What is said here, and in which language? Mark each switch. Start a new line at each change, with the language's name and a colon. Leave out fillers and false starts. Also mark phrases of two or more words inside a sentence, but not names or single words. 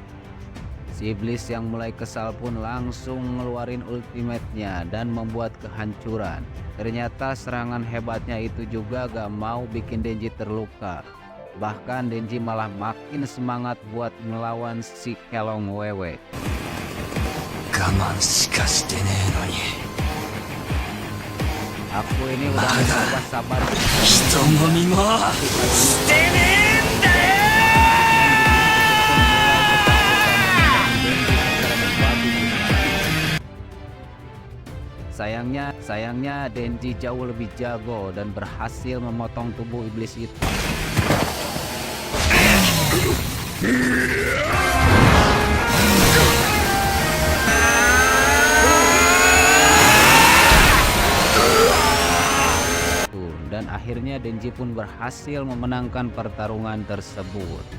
Indonesian: Dan membuat kehancuran. Ternyata serangan hebatnya itu juga gak mau bikin Denji terluka. Bahkan Denji malah makin semangat buat melawan si kelong wewe.
Japanese: 我慢しかしてねえのに
Indonesian: Aku ini udah mencoba sabar.
Japanese: 人混みもしてねえんだよ。
Indonesian: Sayangnya Denji jauh lebih jago dan berhasil memotong tubuh iblis itu. Dan akhirnya Denji pun berhasil memenangkan pertarungan tersebut.